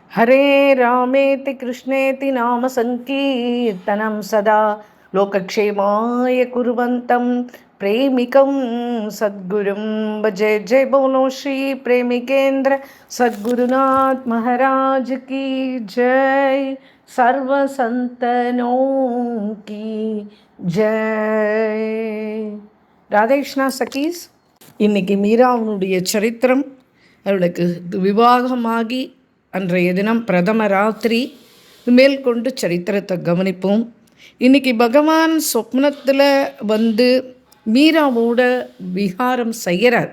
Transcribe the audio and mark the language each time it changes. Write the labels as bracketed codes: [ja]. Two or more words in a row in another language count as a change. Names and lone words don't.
[sa] हरे रामेति कृष्णेति नाम संकीर्तनं सदा लोकक्षेमाय कुर्वन्तं प्रेमिकं सद्गुरुं भजे। [hi] जय बोलो श्री प्रेमिकेंद्र सद्गुरुनाथ महाराज की जय। सर्व संतनों की जय। [ta] ராதேஷ்ணா சகீஸ், இன்னைக்கு மீராவுடைய சரித்திரம். அவளுக்கு விவாகமாகி அன்றைய தினம் பிரதம ராத்திரி. மேற்கொண்டு சரித்திரத்தை கவனிப்போம். இன்றைக்கி பகவான் சொப்னத்தில் வந்து மீராவோட விஹாரம் செய்கிறார்.